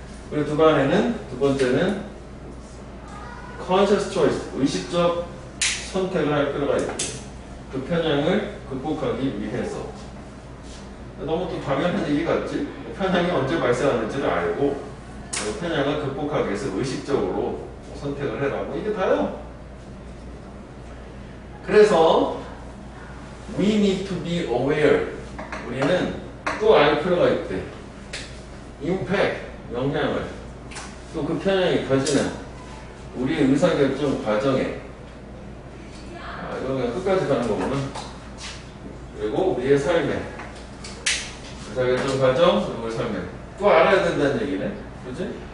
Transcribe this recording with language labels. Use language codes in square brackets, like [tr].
[ko] 그리고 두 번째는 [en] conscious choice, [ko] 의식적 선택을 할 필요가 있지. 그 편향을 극복하기 위해서. 너무 또 당연한 얘기 같지? 편향이 언제 발생하는지를 알고 편향을 극복하기 위해서 의식적으로 선택을 해라. 뭐 이게 다요. [en] 그래서 we need to be aware. [ko] 우리는 또 알 필요가 있대. impact, 영향을. 또 그 편향이 가지는 우리의 의사결정 과정에 이거 그냥 끝까지 가는 거구나. 그리고 우리의 삶에 의사결정 과정, 그리고 삶에 또 알아야 된다는 얘기네. 그치?